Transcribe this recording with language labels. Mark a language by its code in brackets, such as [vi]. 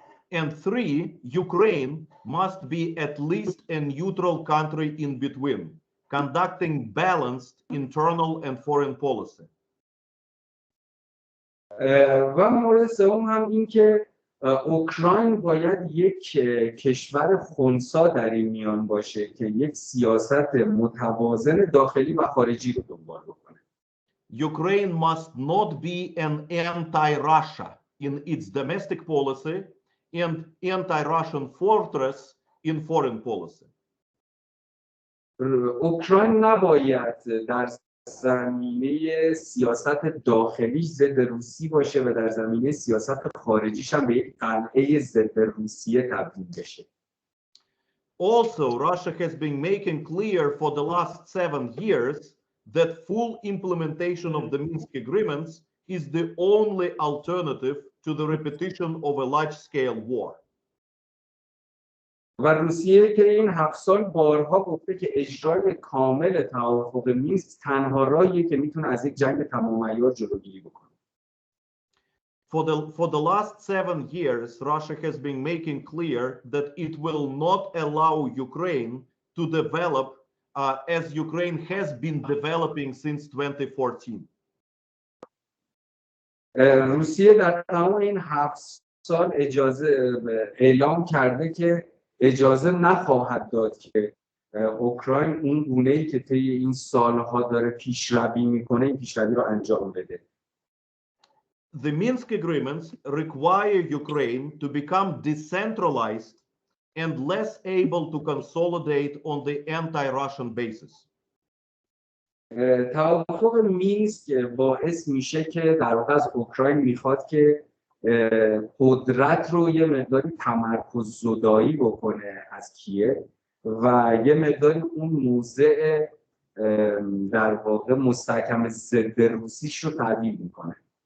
[en] And three, Ukraine must be at least a neutral country in between, conducting balanced internal and foreign policy. [fa] و مورد سوم هم این که اوکراین باید یک کشور خنثی در این میان باشه که یک سیاست متوازن داخلی و خارجی رو دنبال بکنه. [en] Ukraine must not be an anti-Russia in its domestic policy and anti-Russian fortress in foreign policy. [fa] اوکراین نباید در زمینه سیاست داخلی ضد روسی باشه و در زمینه سیاست خارجیش هم به یک قلعه ضد روسیه تبدیل بشه. [en] Also, Russia has been making clear for the last 7 years that full implementation of the Minsk agreements is the only alternative to the repetition of a large-scale war. [fa] و روسیه که این 7 سال بارها گفته که اجرای کامل توافق مینسک تنها راهیه که میتونه از یک جنگ تمام عیار جلوگیری بکنه. [en] For the last 7 years, Russia has been making clear that it will not allow Ukraine to develop as Ukraine has been developing since 2014. [fa] روسیه در تمام این 7 سال اعلام کرده که اجازه نخواهد داد که اوکراین اون گونه‌ای که طی این سالها داره پیشروی میکنه این پیشروی رو انجام بده. [en] The Minsk agreements require Ukraine to become decentralized and less able to consolidate on the anti-Russian basis. [fa] توافق مینسک باعث میشه که در واقع از اوکراین میخواد که قدرت رو یه مقداری تمرکز زدایی بکنه از کییف و یه مقداری اون موضع در واقع مستحکم ضد روسیش رو تعدیل میکنه.